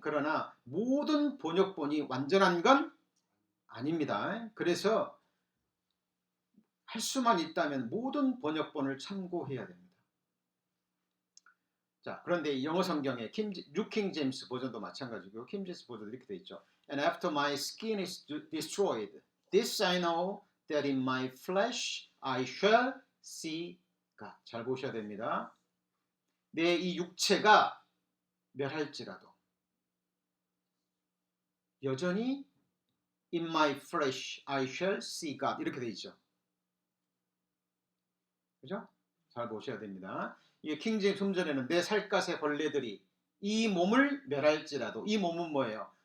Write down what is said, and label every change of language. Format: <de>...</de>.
<ko>그러나 모든 번역본이 완전한 건 아닙니다. 그래서 할 수만 있다면 모든 번역본을 참고해야 됩니다. 자, 그런데 영어 성경에 뉴킹 제임스 버전도 마찬가지고요. 킹 제임스 버전도 이렇게 돼 있죠.</ko> <en>And after my skin is destroyed, this I know that in my flesh I shall see God.</en> <ko>잘 보셔야 됩니다. 내 이 육체가 멸할지라도 여전히</ko> <en>in my flesh I shall see God</en> <ko>이렇게 돼 있죠. 그죠? 잘 보셔야 됩니다. 이게 킹제임스 성전에는 내 살갗의 벌레들이 이 몸을 멸할지라도, 이 몸은 뭐예요?</ko>